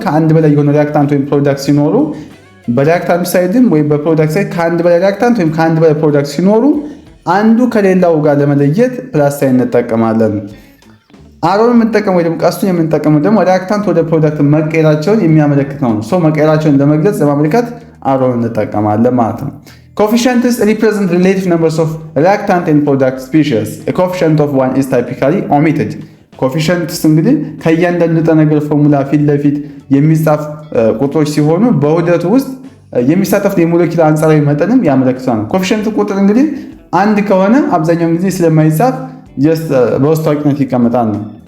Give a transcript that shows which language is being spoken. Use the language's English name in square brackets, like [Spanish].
[Amharic] ከአንድ በላይ የሆነ ሪአክታንት ወይም ፕሮዳክት ሲኖሩ በሪአክታንት ሳይድም ወይም በፕሮዳክት ሳይድ ከአንድ በላይ ሪአክታንት ወይም ከአንድ በላይ ፕሮዳክት ሲኖሩ አንዱ ከሌላው ጋር ለመለየት ፕላስ ሳይን እንጠቀማለን። አሮን የምንጠቀመው ወይ ደግሞ ቀስቱን የምንጠቀመው ደግሞ ሪአክታንት ወደ ፕሮዳክት መቀየራቸውን የሚያመለክት ነው። መቀየራቸውን ለመግለጽ ለማመልከት አሮን እንጠቀማለን ማለት ነው። [English] Coefficients represent relative numbers of reactant and product species. A coefficient of 1 is typically omitted. [Amharic] Coefficients እንግዲህ ከእያንዳንዱ ንጥረ ነገር ፎርሙላ ፊት ለፊት የሚጻፍ ቁጥሮች ሲሆኑ በውህደቱ ውስጥ የሚሳተፉት የሞለኪውል አንጻራዊ መጠንም ያመለክታል ነው። ኮኤፊሺየንት ቁጥር እንግዲህ አንድ ከሆነ አብዛኛውን ጊዜ ስለማይጻፍ ጀስት በውስጥ ታዋቂነት ይቀመጣል ነው።